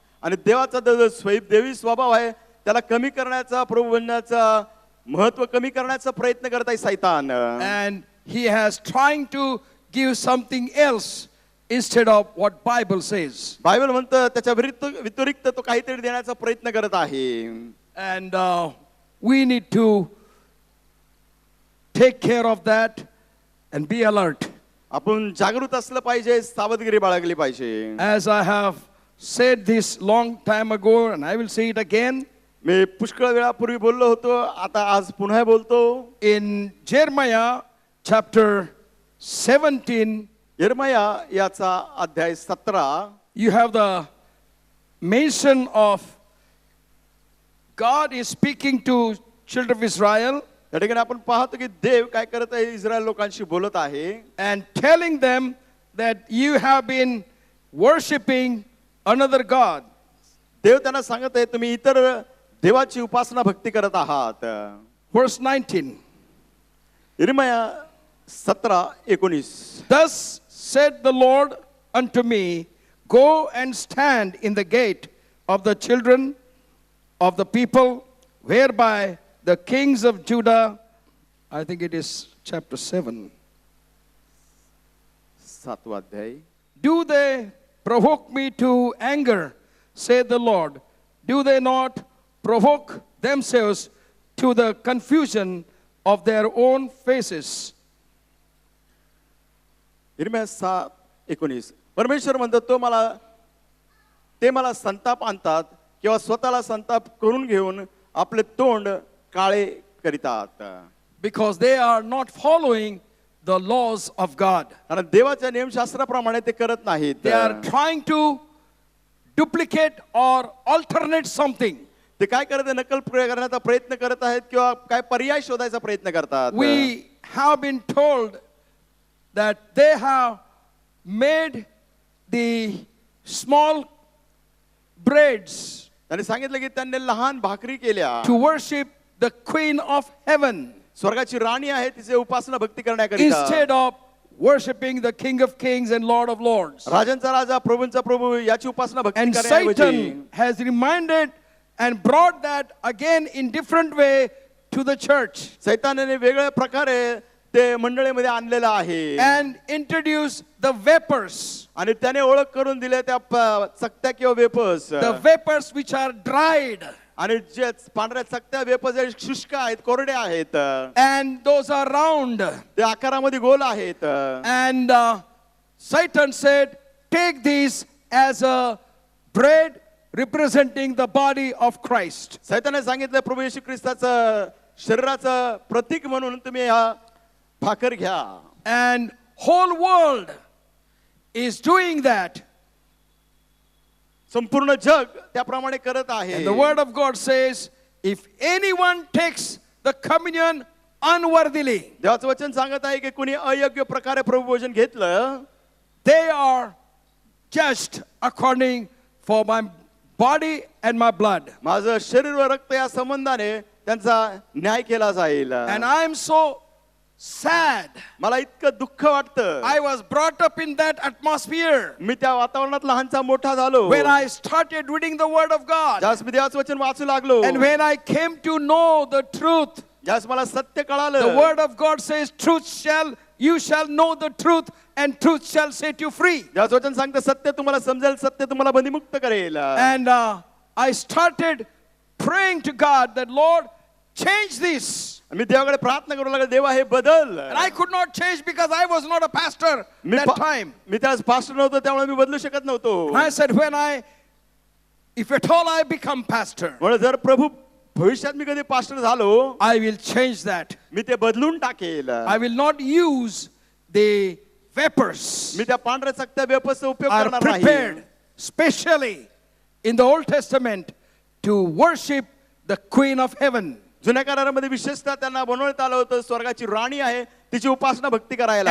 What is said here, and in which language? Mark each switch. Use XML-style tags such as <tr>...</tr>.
<mr>आणि देवाचा जो देवी स्वभाव आहे त्याला कमी करण्याचा, प्रभू बनण्याचा महत्व कमी करण्याचा प्रयत्न करत आहे सैतान.</mr> <en>And he has trying to give something else instead of what Bible says.</en> <mr>Bible म्हणतं त्याच्या व्यतिरिक्त तो काहीतरी देण्याचा प्रयत्न करत आहे.</mr> <en>And we need to take care of that and be alert.</en> <mr>आपण जागृत असलं पाहिजे, सावधगिरी बाळगली पाहिजे.</mr> <en>As I have said this long time ago, and I will say it again,</en> <mr>मी पुष्कळ वेळापूर्वी बोललो होतो, आता आज पुन्हा बोलतो.</mr> <en>in Jeremiah chapter 17,</en> <mr>यिर्मया याचा अध्याय 17</mr> <en>you have the mention of God is speaking to children of Israel</en> <mr>या ठिकाणी आपण पाहतो की देव काय करत आहे, इस्रायल लोकांशी बोलत आहे</mr> <en>and telling them that you have been worshiping another God.</en> <mr>देव त्यांना सांगत आहे तुम्ही इतर देवाची उपासना भक्ती करत आहात.</mr> <en>Verse 19.</en> <mr>यिर्मया 17:19</mr> <en>Thus said the Lord unto me, go and stand in the gate of the children of the people, whereby the kings of Judah, I think it is chapter 7.</en> <mr>7वा अध्याय.</mr> <en>Do they provoke me to anger, saith the Lord? Do they not provoke themselves to the confusion of their own faces?</en> <mr>यिर्मया 7:19 परमेश्वर म्हणतो ते मला संताप आणतात किंवा स्वतःला संताप करून घेऊन आपले तोंड काळे करीतात.</mr> <en>because they are not following the laws of God.</en> <mr>कारण देवाच्या नियमशास्त्राप्रमाणे ते करत नाहीत.</mr> <en>They are trying to duplicate or alternate something.</en> <mr>ते काय करत आहे, नकल करण्याचा प्रयत्न करत आहेत किंवा काय पर्याय शोधायचा प्रयत्न करतात.</mr> <en>We have been told that they have made the small breads</en> <mr>त्यांनी सांगितलं की त्यांनी लहान भाकरी केल्या</mr> <en>to worship the Queen of Heaven</en> <mr>स्वर्गाची राणी आहे तिचे उपासना भक्ती करण्याकरिता,</mr> <en>instead of worshiping the King of Kings and Lord of Lords.</en> <mr>राजांचा राजा प्रभूंचा प्रभू याची उपासना भक्ती</mr> <en>And</en> <mr>करण्याऐवजी</mr> <en>Satan has reminded and brought that again in different way to the church</en> <mr>सैतानाने वेगळ्या प्रकारे ते मंडळीमध्ये आणलेलं आहे</mr> <en>and introduced the vapors,</en> <mr>आणि त्याने ओळख करून दिल्या त्या चकत्या किंवा vapours,</mr> <en>the vapors which are dried,</en> <mr>आणि जे पांढऱ्या चकत्या वेपर्स शुष्क आहेत, कोरडे आहेत,</mr> <en>and those are round.</en> <mr>ते आकारामध्ये गोल आहेत.</mr> <en>And Satan said, take these as a bread representing the body of Christ.</en> <mr>सैताने सांगितलं प्रभू येशू ख्रिस्ताचं शरीराचं प्रतीक म्हणून तुम्ही हा भाकर घ्या.</mr> <en>And whole world is doing that.</en> <mr>संपूर्ण जग त्याप्रमाणे करत आहे.</mr> <en>And the word of God says, if anyone takes the communion unworthily,</en> <mr>देवाचं वचन सांगत आहे की कुणी अयोग्य प्रकारे प्रभू भोजन घेतलं,</mr> <en>they are judged according for my body and my blood.</en> <mr>माझं शरीर व रक्त या संबंधाने त्यांचा न्याय केला जाईल.</mr> <en>And I am so sad.</en> <mr>मला इतकं दुःख वाटतं.</mr> <en>I was brought up in that atmosphere</en> <mr>मी त्या वातावरणात लहानचा मोठा झालो.</mr> <en>when I started reading the word of God.</en> <mr>ज्यास मी देवाचं वचन वाचू लागलो,</mr> <en>And when I came to know the truth,</en> <mr>ज्यास मला सत्य</mr> <en>the</en> <mr>कळालं,</mr> <en>word of God says, you shall know the truth, and truth shall set you free.</en> <mr>ज्याचं वचन सांगतं सत्य तुम्हाला समजेल, सत्य तुम्हाला बंदीमुक्त करेल.</mr> <en>And I started praying to God that, Lord, change this.</en> <mr>मी देवाकडे प्रार्थना करू लागलो, देवा हे बदल.</mr> <en>And I could not change because I was not a pastor</en> <mr>मी</mr> <en>that time.</en> <mr>मी त्यावेळेस पास्टर नव्हतो, त्यामुळे मी बदलू शकत नव्हतो.</mr> <en>And I said, if at all I become pastor,</en> <mr>म्हणून जर प्रभू भविष्यात मी कधी पास्टर झालो,</mr> <en>I will change that.</en> <mr>मी ते बदलून टाकेल.</mr> <en>I will not use the vapors</en> <mr>मी त्या पांढऱ्या चकत्या वेपर्सचा उपयोग</mr> <en>are</en> <mr>करणार नाही.</mr> <en>prepared specially in the Old Testament to worship the Queen of Heaven.</en> <mr>जुन्या करारामध्ये विशेषतः त्यांना बनवण्यात आलं होतं, स्वर्गाची राणी आहे तिची उपासना भक्ती करायला.</mr>